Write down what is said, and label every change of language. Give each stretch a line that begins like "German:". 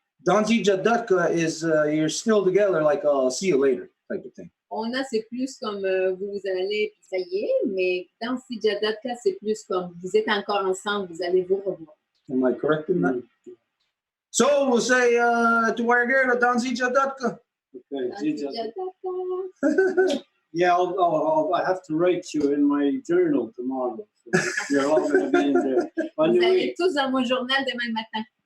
English: Danzi Jadaka is you're still together, like see you later type of thing.
French: Ona, c'est plus comme vous allez, puis ça y est, mais dans Sijadaka, c'est plus comme vous êtes encore ensemble, vous allez vous revoir.
English: Am I correct in that? So we'll say to our girl, Danzi Jadaka. Okay, yeah, I have to write you in my journal tomorrow. So you're all going to be in there.
French: Vous allez tous dans mon journal demain matin.